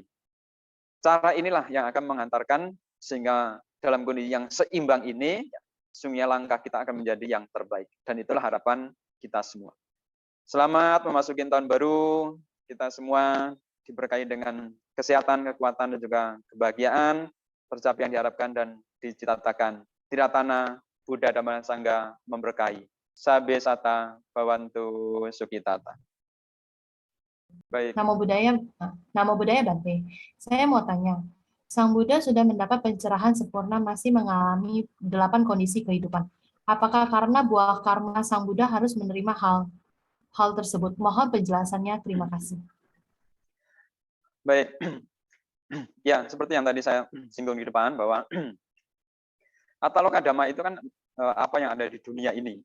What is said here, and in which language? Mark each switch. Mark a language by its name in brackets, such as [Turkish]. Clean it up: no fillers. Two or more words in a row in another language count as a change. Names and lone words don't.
[Indonesian] Cara inilah yang akan menghantarkan sehingga dalam kondisi yang seimbang ini, sungguh langkah kita akan menjadi yang terbaik. Dan itulah harapan kita semua. Selamat memasuki tahun baru, kita semua diberkahi dengan kesehatan, kekuatan, dan juga kebahagiaan, tercapai yang diharapkan dan dicita-citakan. Tiratana Buddha Dhamma Sangha memberkahi. [Pali] Sabe sata bawantu sukitata. [Indonesian] Baik. [Pali] Namo Buddhaya Bante. [Indonesian] Saya mau tanya, Sang Buddha sudah mendapat pencerahan sempurna masih mengalami 8 kondisi kehidupan. Apakah karena buah karma Sang Buddha harus menerima hal tersebut? Mohon penjelasannya. Terima kasih. Baik. Ya, seperti yang tadi saya singgung di depan bahwa Ataloka Dhamma itu kan apa yang ada di dunia ini.